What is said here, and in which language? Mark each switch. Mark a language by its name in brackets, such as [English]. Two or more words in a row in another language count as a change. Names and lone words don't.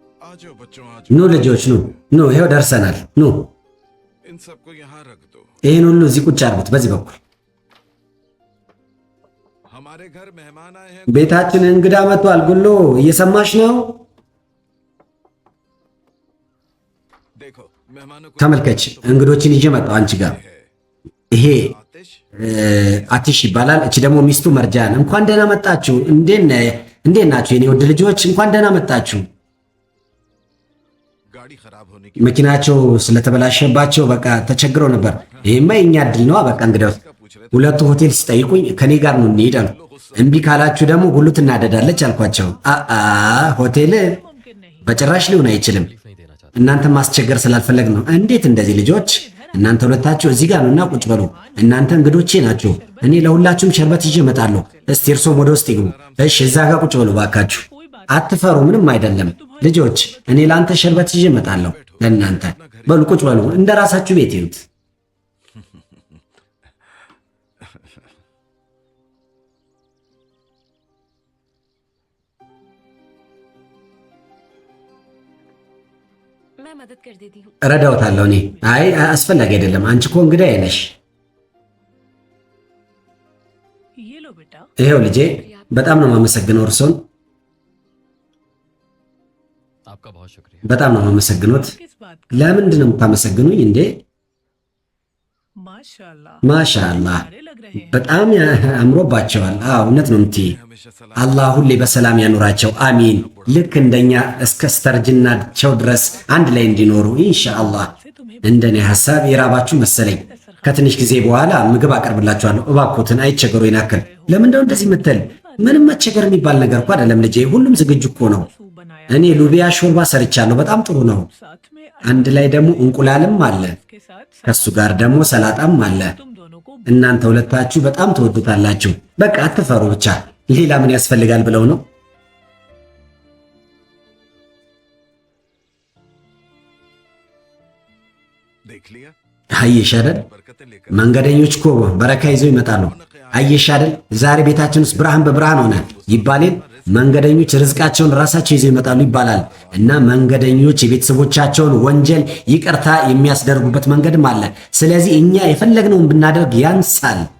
[Hindi] आ जाओ बच्चों आ [Amharic] ኑ [Hindi] जाओ [Amharic] ልጆች ኑ ይሄው ደርሰናል ኑ [Hindi] इन सबको यहाँ रख दो [Amharic] ይሄን ሁሉ እዚህ ቁጭ አድርጉት በዚህ በኩል [Hindi] हमारे घर मेहमान आए हैं [Amharic] ቤታችን እንግዳ መጥቷል ጉሎ እየሰማሽ ነው [Hindi] देखो मेहमानों को [Amharic] ተመልከች እንግዶችን ይዤ መጣሁ አንቺ ጋር ይሄ [Hindi] आतिश [Amharic] አቲሽ ይባላል እቺ ደግሞ ሚስቱ መርጃን እንኳን ደህና መጣችሁ እንዴት ናችሁ የኔ ውድ ልጆች እንኳን ደህና መጣችሁ [Hindi] गाड़ी खराब होने की [Amharic] መኪናቸው ስለተበላሸባቸው በቃ ተቸግረው ነበር ይሄማ የኛ እድል ነው በቃ እንግዲያውስ ሁለቱ ሆቴል ሲጠይቁኝ ከኔ ጋር ነው እንሂድ አሉ እምቢ ካላችሁ ደግሞ ጉሉ ትናደዳለች አልኳቸው ሆቴል በጭራሽ ሊሆን አይችልም እናንተ ማስቸገር ስላልፈለግ ነው እንዴት እንደዚህ ልጆች እናንተ ሁለታችሁ እዚህ ጋር ነውና ቁጭ በሉ እናንተ እንግዶቼ ናችሁ እኔ ለሁላችሁም ሸርበት ይዤ እመጣለሁ እስቲ እርሶም ወደ ውስጥ ይግቡ እሺ እዛ ጋር ቁጭ በሉ ባካችሁ አትፈሩ ምንም አይደለም ልጆች እኔ ለአንተ ሸርበት ይዤ እመጣለሁ ለእናንተ በሉ ቁጭ በሉ እንደ ራሳችሁ ቤት ይሁት [Hindi] मैं मदद कर देती हूँ [Amharic] እረዳውታለሁ እኔ አይ አስፈላጊ አይደለም አንቺ እኮ እንግዳዬ ነሽ [Hindi] ये लो बेटा [Amharic] ይሄው ልጄ በጣም ነው የማመሰግነው እርሶን [Hindi] आपका बहुत शुक्रिया [Amharic] በጣም ነው የማመሰግኖት [Hindi] किस बात [Amharic] ለምንድን ነው የምታመሰግኑኝ እንዴ [Hindi] माशाल्लाह [Amharic] ማሻአላህ [Hindi] सारे लग रहे हैं [Amharic] በጣም አምሮባቸዋል እውነት ነው የምትይ [Hindi] हमेशा सलाम [Amharic] አላህ ሁሌ በሰላም ያኑራቸው አሚን ልክ እንደኛ እስከ ስተርጅናቸው ድረስ አንድ ላይ እንዲኖሩ ኢንሻአላህ እንደኔ ሐሳብ የራባችሁ መሰለኝ ከትንሽ ጊዜ በኋላ ምግብ አቀርብላችኋለሁ እባክዎትን አይቸገሩ ይናከል ለምንድነው እንደዚህ ምትል ምንም መቸገር የሚባል ነገር እኮ አይደለም ልጄ ሁሉም ዝግጁ እኮ ነው [Hindi] सूप बनाया [Amharic] እኔ ሉቢያ ሾርባ ሰርቻለሁ በጣም ጥሩ ነው [Hindi] साथ में [Amharic] አንድ ላይ ደግሞ እንቁላልም አለ [Hindi] के साथ [Amharic] ከሱ ጋር ደግሞ ሰላጣም አለ [Hindi] तुम दोनों को [Amharic] እናንተ ሁለታችሁ በጣም ትወዱታላችሁ በቃ አትፈሩ ብቻ ሌላ ምን ያስፈልጋል ብለው ነው [Hindi] देख लिया [Amharic] አየሽ አይደል [Hindi] बरकतें लेकर [Amharic] መንገደኞች እኮ በረካ ይዘው ይመጣሉ አየሽ አይደል ዛሬ ቤታችን ውስጥ ብርሃን በብርሃን ሆነ ይባላል መንገደኞች ርዝቃቸውን ራሳቸው ይዘው ይመጣሉ ይባላል እና መንገደኞች የቤተሰቦቻቸውን ወንጀል ይቅርታ የሚያስደርጉበት መንገድም አለ ስለዚህ እኛ የፈለግነውን ብናደርግ ያንሳል